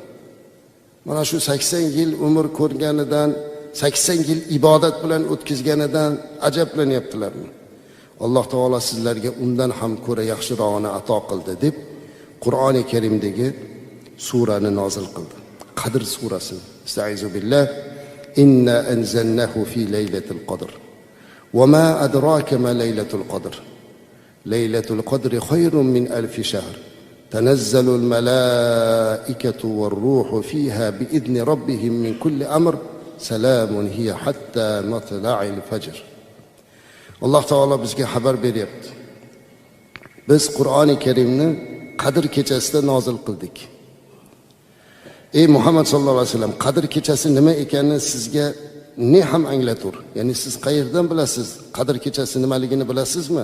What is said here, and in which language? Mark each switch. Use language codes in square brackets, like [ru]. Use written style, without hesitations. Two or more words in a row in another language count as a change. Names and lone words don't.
[uz] Mana shu 80 yil umr ko'rganidan, 80 yil ibodat bilan o'tkazganidan ajablanyaptilarmi? Alloh taolo sizlarga undan ham ko'ra yaxshirog'ini ato qildi deb Qur'oni Karimdagi surani nozil qildi. Qadr surasi. [ar] أستعيذ بالله. إنا أنزلناه في ليلة القدر. وما أدراك ما ليلة القدر. ليلة القدر خير من ألف شهر. تنزل الملائكة والروح فيها بإذن ربهم من كل أمر. سلام هي حتى مطلع الفجر. [uz] Alloh taolo bizga xabar beryapti. Biz Qur'oni Karimni Qadr kechasida nozil qildik. Ey Muhammad [ar] صلى الله عليه وسلم, [uz] Qadr kechasi nima ekanini sizga ne ham anglatur. Ya'ni siz qayerdan bilasiz? Qadr kechasi nimaligini bilasizmi?